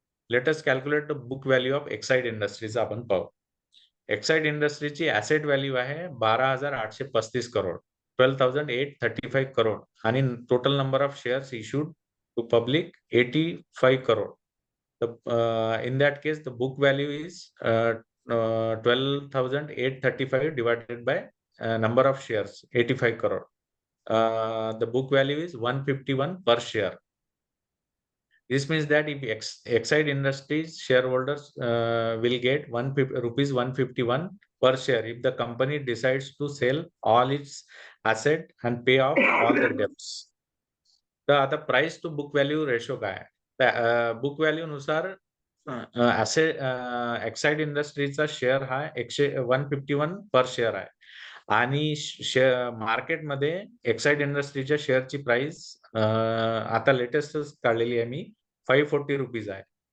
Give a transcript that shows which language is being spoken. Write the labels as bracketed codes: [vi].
[en] let us calculate the book value of Exide Industries [mr] आपण पाहू. [en] Exide इंडस्ट्रीची asset value आहे 12,835 करोड 12,835 करोड आणि total number of shares issued to public 85 crore. In that case the book value is 12,835 divided by number of shares 85 crore. The book value is 151 per share. This means that if Exide Industries shareholders will get rupees 151 per share if the company decides to sell all its asset and pay off all the debts. [mr] तर आता price to book value ratio काय आहे. Book value नुसार Exide इंडस्ट्रीचा share हा 151 per share आहे आणि मार्केटमध्ये Exide इंडस्ट्रीच्या शेअरची प्राइस आता लेटेस्टच काढलेली आहे मी 540 रुपीज आहे.